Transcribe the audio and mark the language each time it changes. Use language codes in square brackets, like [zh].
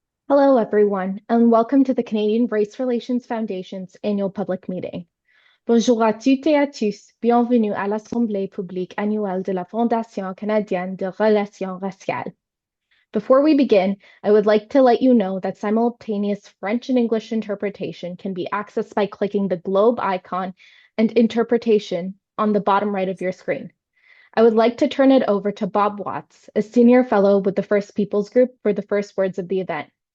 [en] Hello, everyone, and welcome to the Canadian Race Relations Foundation's annual public meeting. [fr] Bonjour à toutes et à tous. Bienvenue à l'Assemblée publique annuelle de la Fondation canadienne de relations raciales. [en] Before we begin, I would like to let you know that simultaneous French and English interpretation can be accessed by clicking the globe icon and interpretation on the bottom right of your screen. I would like to turn it over to Bob Watts, a senior fellow with the First Peoples Group, for the first words of the event.